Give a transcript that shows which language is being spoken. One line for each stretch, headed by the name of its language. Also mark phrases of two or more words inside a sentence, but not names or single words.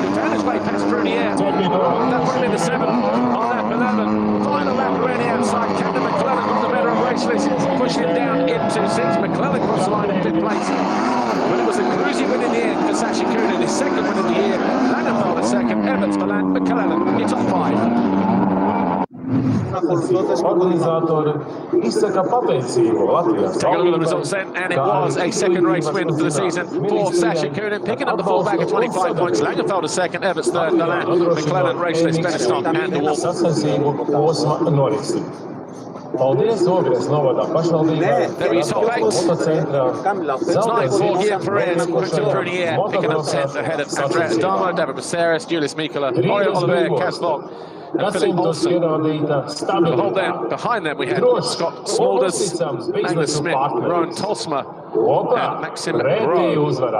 English: He found his way past Brunier. That put him in the 7th on lap 11. Final lap around the outside. Captain McClellan got the better of Raceless, pushed him down into 6th. McClellan crossed the line in 5th place. But it was a cruisy win in the end for Sasha Kunin, his 2nd win of the year. Langenfelder 2nd, Evans, McClellan, in top 5.
Latvian: Organizatori izsaka pateicību Latvijas.
English: Take a look at the results then, and it was a 2nd race win for the season for Sasha Kunin, picking up the full bag of 25 points. Langenfelder 2nd, Evans 3rd, McClellan, Raceless, Benetton, and the Wolf.
Latvian: Sacensību posma norisi. Paldies Ogres novada pašvaldībai.
English: There we saw 8. It's 9 for Guillaume Perez, Victor Brunier, picking up 10th ahead of Andrea Adamo, David Maceres, Julius Mikola, Oriol Oliver, Kaz Vog, and Philippe Olsen. Hold them. Behind them we had Scott Smulders, Magnus Smith, Rowan Tolsma, and Maxim Rowe.